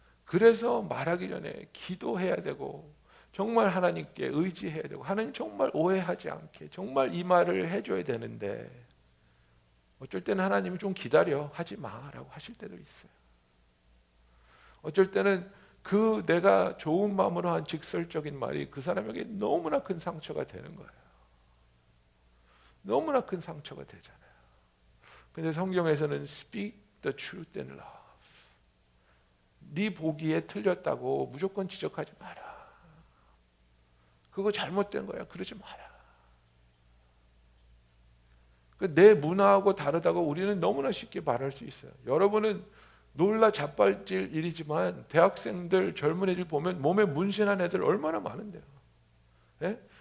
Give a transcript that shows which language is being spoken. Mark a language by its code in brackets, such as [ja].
[ko] 그래서 말하기 전에 기도해야 되고 정말 하나님께 의지해야 되고 하나님 정말 오해하지 않게 정말 이 말을 해줘야 되는데 어쩔 때는 하나님이 좀 기다려 하지 마라고 하실 때도 있어요. 어쩔 때는 그 내가 좋은 마음으로 한 직설적인 말이 그 사람에게 너무나 큰 상처가 되는 거예요. 너무나 큰 상처가 되잖아요. 근데 성경에서는 [en] speak the truth in love. [ko] 네 보기에 틀렸다고 무조건 지적하지 마라. 그거 잘못된 거야. 그러지 마라. 내 문화하고 다르다고 우리는 너무나 쉽게 말할 수 있어요. 여러분은 놀라 자빠질 일이지만 대학생들 젊은 애들 보면 몸에 문신한 애들 얼마나 많은데요. 예?